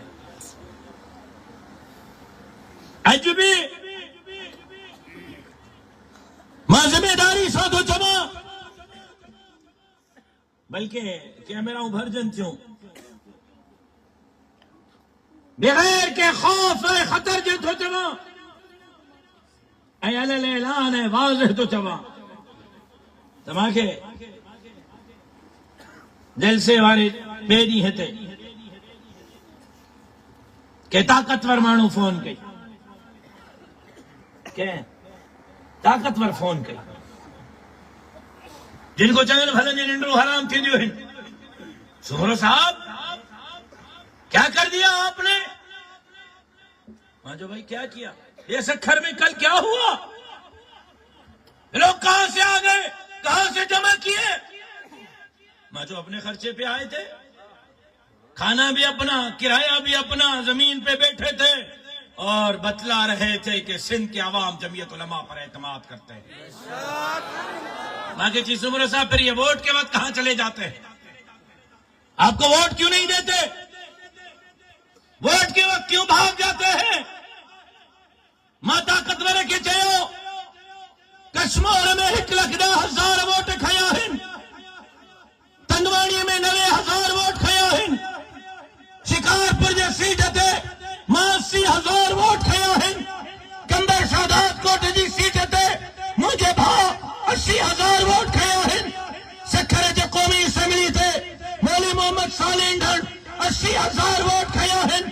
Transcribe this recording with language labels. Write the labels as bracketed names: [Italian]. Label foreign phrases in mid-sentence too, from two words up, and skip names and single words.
[Sindhi] अॼु बि मां ज़िमेदारी सां थो चवां, बल्कि कैमराऊं भरजन थियूं, बग़ैर के खौफ ऐं ख़तर जे थो चवां ऐं अलल ऐलान ऐं वाज़िह थो चवां। तव्हांखे जलसे वारे ॿिए ॾींहं ते के ताकतवर माण्हू फोन कई, के ताकतवर फोन कई, जिनको चवनि भले जी निंड्रू हराम थींदियूं आहिनि। [Urdu] سومرو صاحب کیا کر دیا آپ نے? [Sindhi] मां जो भाई [Urdu] کیا کیا؟ یہ سکھر میں کل کیا ہوا? لوگ کہاں سے آ گئے، کہاں سے جمع کیے? [Sindhi] मां जो [Urdu] اپنے خرچے پہ آئے تھے، کھانا بھی اپنا، کرایہ بھی اپنا، زمین پہ بیٹھے تھے اور بتلا رہے تھے کہ سندھ کے عوام جمعیت علماء پر اعتماد کرتے ہیں. [Sindhi] मां के [Urdu] چیز عمر صاحب، پھر یہ ووٹ کے وقت کہاں چلے جاتے ہیں? آپ کو ووٹ کیوں نہیں دیتے؟ ووٹ کے وقت کیوں بھاگ جاتے ہیں? [Sindhi] मां ताकतवर के चयो कश्मीर में 1,10,000 वोट खया आहिनि, तंगवाणी में 90,000 वोट खया आहिनि, शिकारपुर जे सीट ते 80,000 वोट खया आहिनि, कंबर शादात कोट जी सीट ते मुंहिंजे भाउ 80,000 वोट खया आहिनि, सखर जे क़ौमी असेंबली ते मौली मोहम्मद साले ढण 80,000 वोट खया आहिनि।